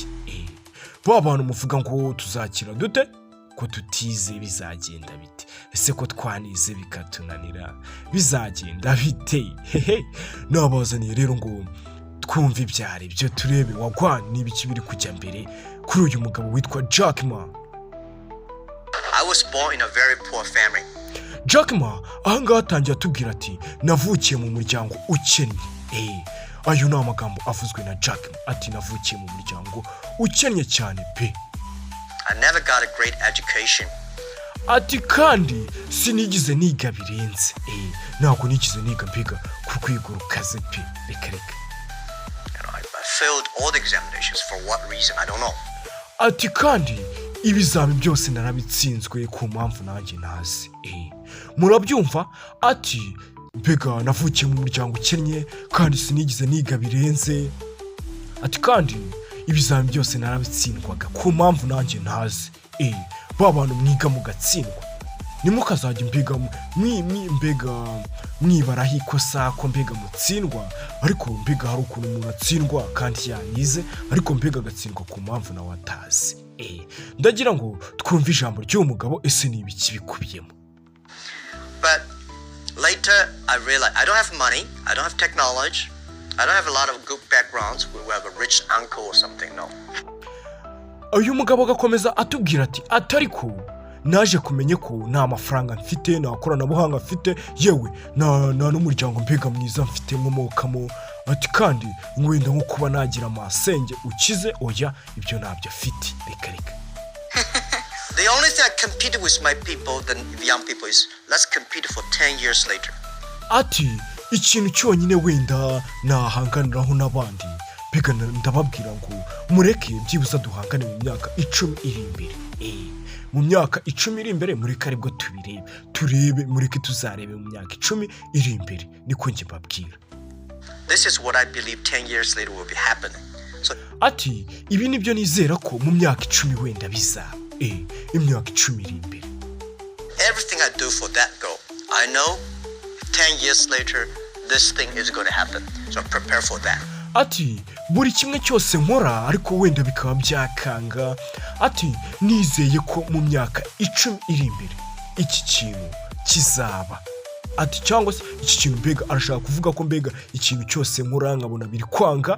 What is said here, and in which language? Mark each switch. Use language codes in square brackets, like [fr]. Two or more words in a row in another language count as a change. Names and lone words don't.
[rw] Ba bantu muvuga ngo tuzakira dute, ko tutize bizagenda bite, ese ko twanize bikatunanira bizagenda bite. Nabazaniye rero ngo twumve ibyari byo, turebe wagwa n'ibiki biri kujya mbere kuri uyu mugabo witwa Jack Ma. [en] I was born in a very poor family. [rw] Jack Ma ahangaha atangiye atubwira ati navukiye mu muryango ukennye. Ayo ni amagambo avuzwe na Jack Ma ati navukiye mu muryango ukennye cyane pe. [en] I never got a great education. [rw] Ati kandi sinigize niga birenze. Ntabwo nigize niga mbega ku rwego rukaze pe, reka. [en] I failed all the examinations for what reason I don't know. [rw] Ati kandi ibizami byose narabitsinzwe ku mpamvu nanjye ntazi. Murabyumva? Ati mbega navukiye mu muryango ukennye kandi sinigize niga birenze. Ati kandi ibizami byose narabitsindwaga ku mpamvu nanjye ntazi. Ba bantu mwiga mugatsindwa nimukazajya mbega mbega mwibaraho ikosa ko mbega mutsindwa, ariko mbega hari ukuntu umuntu atsindwa kandi yanize ariko mbega agatsindwa ku mpamvu nawe atazi. Ndagira ngo twumve ijambo ry'uwo mugabo ese ni ibiki bikubiyemo. [en] But later I realized I don't have money, I don't have technology, I don't have a lot of good backgrounds. We have a rich uncle or something, no. [rw] Uyu mugabo agakomeza atubwira ati atariko naje kumenye ko nta mafaranga mfite, nta koranabuhanga mfite, yewe na n'umuryango mbega mwiza mfite nkomokamo. Ati kandi wenda nko kuba nagira amasenge ukize, oya ibyo ntabyo afite, reka. [en] The only thing I competed with my people, the young people, is let's compete for 10 years later. [rw] Ati ikintu cyonyine wenda nahanganiraho n'abandi mbega ndababwira ngo mureke byibuza duhangane mu myaka 10 iri imbere. Mu myaka 10 iri imbere mureke aribwo turebe mureke tuzarebe mu myaka 10 iri imbere, niko njye mbabwira. [en] This is what I believe 10 years later will be happening. So [rw] ati ibi nibyo nizera ko mu myaka 10 wenda bizaba. Imyaka 10 iri imbere. [en] Everything I do for that goal, I know 10 years later this thing is going to happen. So prepare for that. [rw] Ati buri kimwe cyose nkora ariko wenda bikaba byakanga. Ati nizeye ko mu myaka 10 iri imbere iki kintu kizaba. Ati cyangwa se iki kintu mbega arashaka kuvuga ko mbega ikintu cyose nkora nkabona biri kwanga.